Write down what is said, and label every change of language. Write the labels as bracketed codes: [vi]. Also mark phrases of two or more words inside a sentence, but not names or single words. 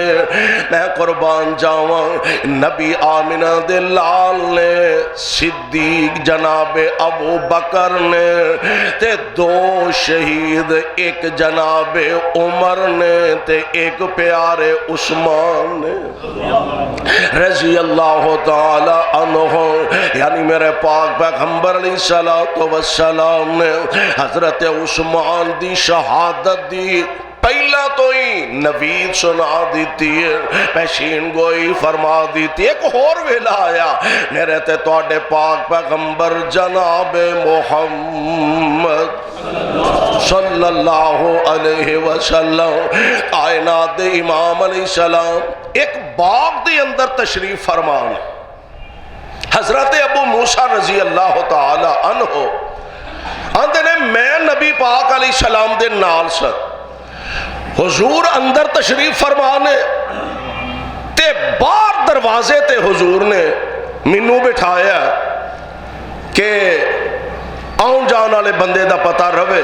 [pa] میں قربان جاواں، نبی آمنہ دے لال نے، صدیق جنابِ ابوبکر نے، تے دو شہید اک جنابِ عمر نے تے اک پیارے عثمان نے [ar] رضي الله تعالى عنه. [pa] یعنی میرے پاک پیغمبر [ar] عليه الصلاة والسلام [pa] نے حضرت عثمان دی شہادت دی پہلاں توں ہی نوید سنا دی ہے، پیشین گوئی فرما دی تھی. اک ہور ویلا آیا میرے تے تہاڈے پاک پیغمبر جنابِ محمد [ar] صلى الله عليه وسلم [pa] کائنات دے امام علیہ السلام اک باغ دے اندر تشریف فرمان. حضرت ابو موسیٰ [ar] رضي الله تعالى عنه [pa] آندے نے، میں نبی پاک علیہ السلام دے نال ساں، حضور اندر تشریف فرمانے تے باہر دروازے تے حضور نے مینوں بٹھایا کہ آون جان والے بندے دا پتا رہوے.